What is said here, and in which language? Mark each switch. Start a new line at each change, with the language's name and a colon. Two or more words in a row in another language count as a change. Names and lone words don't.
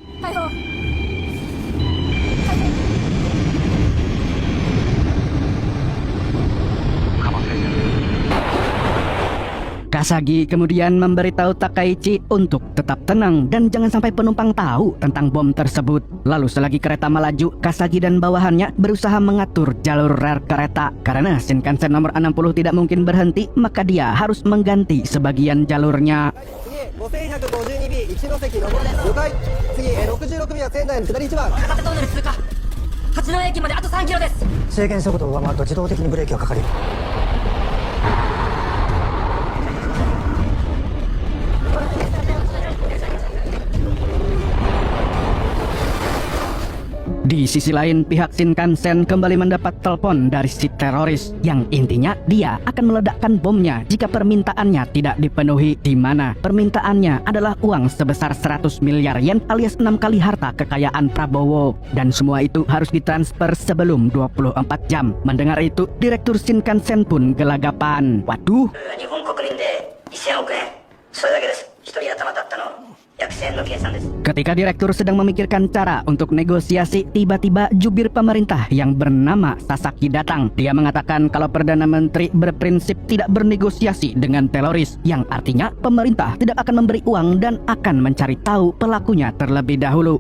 Indonesian: Kasagi kemudian memberitahu Takaichi untuk tetap tenang dan jangan sampai penumpang tahu tentang bom tersebut. Lalu selagi kereta melaju, Kasagi dan bawahannya berusaha mengatur jalur rel kereta. Karena Shinkansen nomor 60 tidak mungkin berhenti, maka dia harus mengganti sebagian jalurnya.
Japanese: 5152B 一ノ関の了解次66便は仙台の下り1番博多トンネル通過。八戸駅まであと3キロです。制限速度を上回ると自動的にブレーキがかかり
Indonesian: Di sisi lain, pihak Shinkansen kembali mendapat telepon dari si teroris yang intinya dia akan meledakkan bomnya jika permintaannya tidak dipenuhi, di mana permintaannya adalah uang sebesar 100 miliar yen alias 6 kali harta kekayaan Prabowo, dan semua itu harus ditransfer sebelum 24 jam. Mendengar itu, Direktur Shinkansen pun gelagapan. Waduh,
Japanese: 日本国民で1000億円。それだけです。一人頭だったの約1000円の計算です。
Indonesian: ketika direktur sedang memikirkan cara untuk negosiasi, tiba-tiba jubir pemerintah yang bernama Sasaki datang. Dia mengatakan kalau Perdana Menteri berprinsip tidak bernegosiasi dengan teroris, yang artinya pemerintah tidak akan memberi uang dan akan mencari tahu pelakunya terlebih dahulu.